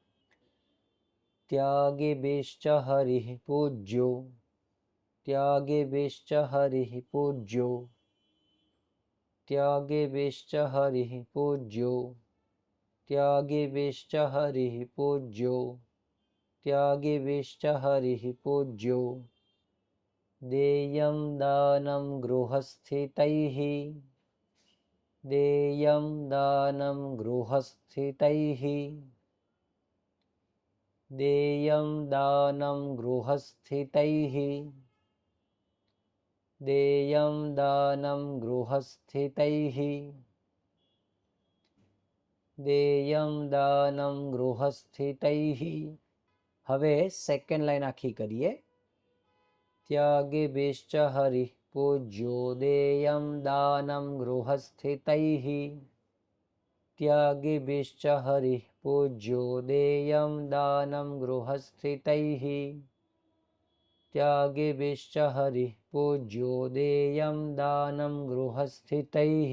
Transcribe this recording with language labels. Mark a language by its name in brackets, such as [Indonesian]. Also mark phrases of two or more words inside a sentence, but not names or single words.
[Sanskrit] ત્યાગેભિશ્ચ હરિઃ પૂજ્યો, ત્યાગેભિશ્ચ હરિઃ પૂજ્યો, ત્યાગેભિશ્ચ હરિઃ પૂજ્યો, ત્યાગેભિશ્ચ હરિઃ પૂજ્યો, त्यागिभिश्च हरिः पूज्यो देयं दानं गृहस्थितैः देयं दानं गृहस्थितैः देयं दानं गृहस्थितैः देयं दानं गृहस्थितैः देयं दानं गृहस्थितैः। [Gujarati] હવે સેકન્ડ લાઈન આખી કરીએ. [Sanskrit] ત્યાગિભિશ્ચ હરિः પૂજ્યો દેયં દાनं ગૃહસ્થિતૈः ત્યાગિભિશ્ચ હરિः પૂજ્યો દેયં દાनं ગૃહસ્થિતૈः ત્યાગિભિશ્ચ હરિः પૂજ્યો દેયં દાनं ગૃહસ્થિતૈः.